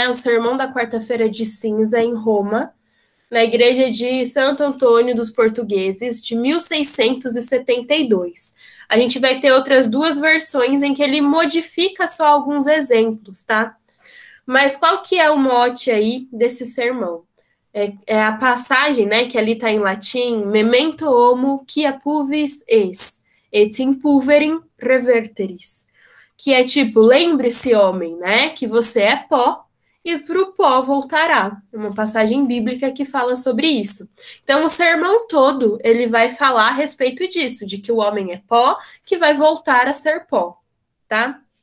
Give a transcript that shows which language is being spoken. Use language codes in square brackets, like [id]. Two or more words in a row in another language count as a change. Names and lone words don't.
[pt] O Sermão da Quarta-feira de Cinza em Roma, na igreja de Santo Antônio dos Portugueses, de 1672. A gente vai ter outras 2 versões em que ele modifica só alguns exemplos, tá? Mas qual que é o mote aí desse sermão? É a passagem, né, que ali está em latim, [la] memento homo qui appuvis es, et in pulverim reverteris. [pt] Que é tipo, lembre-se, homem, né, que você é pó e para o pó voltará. Uma passagem bíblica que fala sobre isso. Então, o sermão todo, ele vai falar a respeito disso, de que o homem é pó, que vai voltar a ser pó, tá?